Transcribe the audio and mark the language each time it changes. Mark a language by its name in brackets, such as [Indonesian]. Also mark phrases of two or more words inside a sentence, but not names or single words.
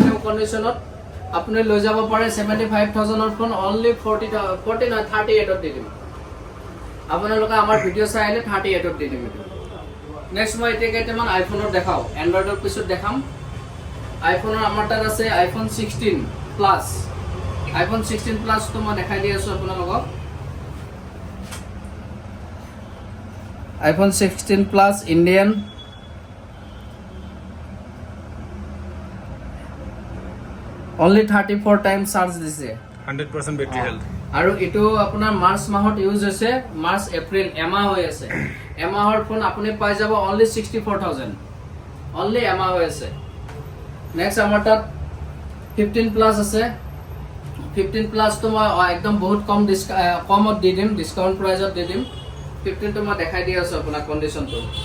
[Assamese] নিউ কন্ডিশনত আপুনি লৈ যাব পাৰে 75000 ৰ ফোন অনলি 38 ত দি দিম আপোনালোকে আমাৰ ভিডিও চাই আহিলে 38 ত দি দিম নেক্সট মই এতিয়া কেইটামান আইফোনৰ দেখাও এন্ড্ৰইডৰ পিছত দেখাম আইফোনৰ আমাৰ তাত আছে আইফোন 16 প্লাস আইফোন 16 প্লাস তো মই দেখাই দি আছো আপোনালোকক iPhone 16 Plus [English] Indian only 34 times charge [Assamese] দিছে [English] 100% battery health [Assamese] আৰু এটো আপোনাৰ মাৰ্চ মাহত ইউজ হৈছে মাৰ্চ এপ্ৰিল এমাহ হৈ আছে এমাহৰ ফোন আপুনি পাই যাব only 64000 only এমাহ হৈ আছে নেক্সট আমাৰ তাত 15 প্লাস আছে 15 প্লাস তো মই একদম বহুত কমত দি দিম [English] discount priceত [Assamese] দি দিম 15 তো মই দেখাই দি আছো আপোনাৰ কন্ডিশনটো